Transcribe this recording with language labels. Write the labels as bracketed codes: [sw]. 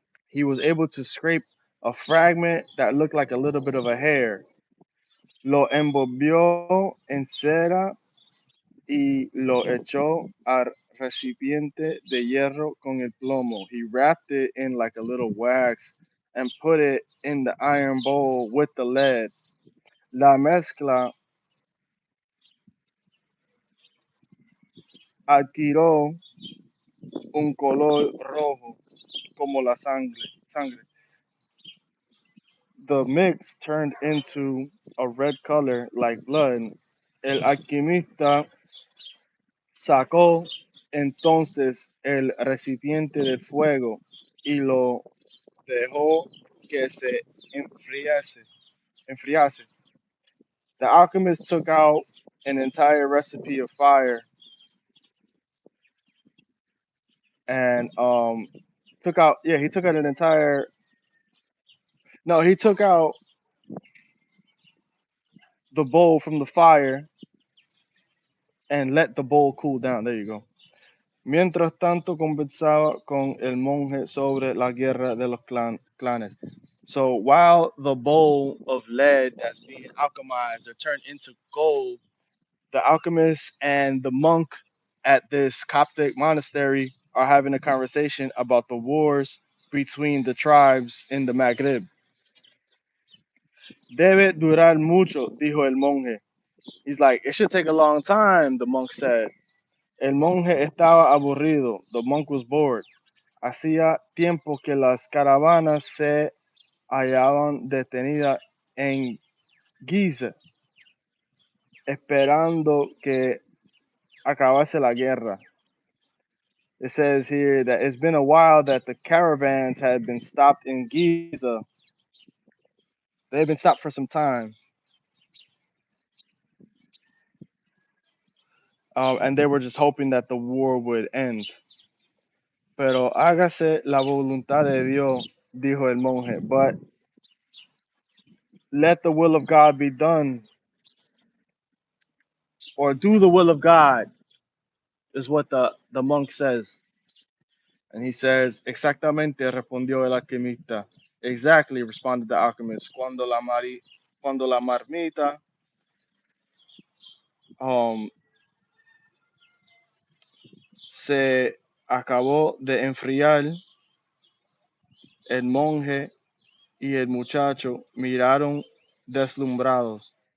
[en] He was able to scrape a fragment that looked like a little bit of a hair. [es] Lo envolvió en cera y lo echó al recipiente de hierro con el plomo. [en] He wrapped it in like a little wax and put it in the iron bowl with the lead. [es] La mezcla adquirió un color rojo como la sangre. [en] The mix turned into a red color like blood. [es] El alquimista sacó entonces el recipiente del fuego y lo dejó que se enfriase. enfriase. [en] The alchemist took out an entire recipe of fire and took out he took out an entire no he took out the bowl from the fire and let the bowl cool down. There you go. [es] Mientras tanto conversaba con el monje sobre la guerra de los clanes. [en] So while the bowl of lead that's being alchemized or turned into gold, the alchemist and the monk at this Coptic monastery are having a conversation about the wars between the tribes in the Maghreb. [es] Debe durar mucho, dijo el monje. [en] He's like, it should take a long time, the monk said. [es] El monje estaba aburrido. [en] The monk was bored. [es] Hacía tiempo que las caravanas se hallaban detenidas en Giza, esperando que acabase la guerra. [en] It says here that it's been a while that the caravans had been stopped in Giza. They've been stopped for some time, and they were just hoping that the war would end. [es] Pero hágase la voluntad de Dios, dijo el monje. [en] But let the will of God be done, or do the will of God, is what the monk says. And he says, [es] exactamente, respondió el alquimista. [en] Exactly, responded the alchemist. [es] Cuando la marmita um, se acabó de enfriar, el monje y el muchacho miraron deslumbrados.